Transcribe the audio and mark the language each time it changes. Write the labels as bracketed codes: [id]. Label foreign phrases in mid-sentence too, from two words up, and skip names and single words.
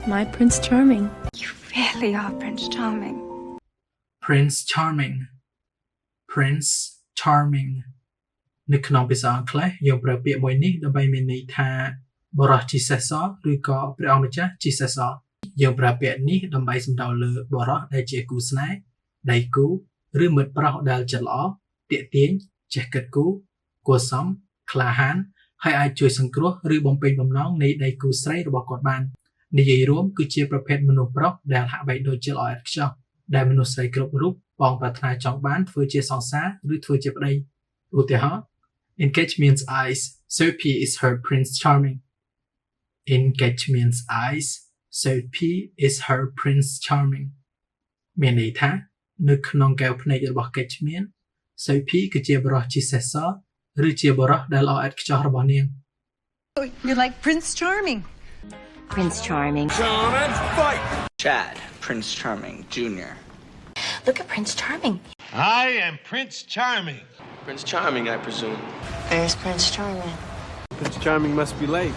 [en] My Prince Charming. You really are Prince Charming. Prince Charming Prince Charming [km] នៅក្នុងភាសាអង់គ្លេសយើងប្រើពាក្យមួយនេះដើម្បីមានន័យថាបរិសុទ្ធជាសេះសឬក៏ព្រះអង្គម្ចាស់ជាសេះសយើងប្រើពាក្យនេះដើម្បីសំដៅ លើបរិសុទ្ធដែលជាគូស្នេហ៍ដៃគូឬមិត្តប្រុសដែលចិត្តល្អទាក់ទាញចេះគិតគូរគួរសមក្លាហានហើយអាច ជួយសង្គ្រោះឬបំពេញបំណងនៃដៃគូស្រីរបស់គាត់បាននិយាយរួមគឺជាប្រភេទមនុស្សប្រុស ដែលហាក់បីដូចជាល្អឥតខ្ចោះដែលមនុស្សស្រីគ្រប់រូបបងប្រាថ្នាចង់បានធ្វើជាសង្សារឬធ្វើជាប្តីឧទាហរណ៍ [en] In Catchment's eyes Sophie is her Prince Charming In Catchment's eyes Sophie is her Prince Charming [km] មានន័យថានៅក្នុងកែវភ្នែករបស់ Catchment Sophie គឺជាបរិសុទ្ធជាសេះសឬជាបរិសុទ្ធដែលល្អឥតខ្ចោះរបស់នាង [en] You're like Prince Charming. Prince Charming. Chad, Prince Charming Jr. Look at Prince Charming. I am Prince Charming. Prince Charming, I presume. There's Prince Charming. Prince Charming must be late.